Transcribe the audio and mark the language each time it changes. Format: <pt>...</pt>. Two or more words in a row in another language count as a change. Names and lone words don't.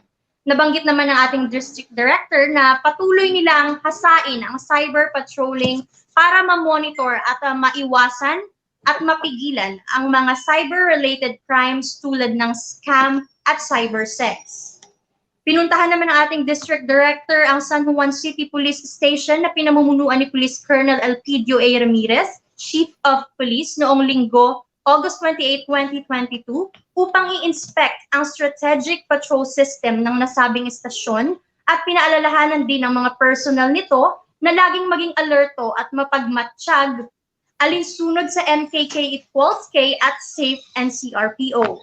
<tl>Nabanggit naman ng ating District Director na patuloy nilang hasain ang</tl> <en>cyber patrolling</en> <tl>para ma-monitor at maiwasan at mapigilan ang mga</tl> <en>cyber-related crimes</en> <tl>tulad ng scam at cybersex. Pinuntahan naman ng ating District Director ang San Juan City Police Station na pinamumunuan ni Police Colonel Elpidio A.</tl> <en>Ramirez, Chief of Police,</en> <tl>noong Linggo, August 28, 2022, upang i-inspect ang</tl> <en>strategic patrol system</en> <tl>ng nasabing istasyon at pinaalalahanan din ang mga personnel nito na laging maging alerto at mapagmatsyag alinsunod sa MKK equals K at SAFE and CRPO.</tl>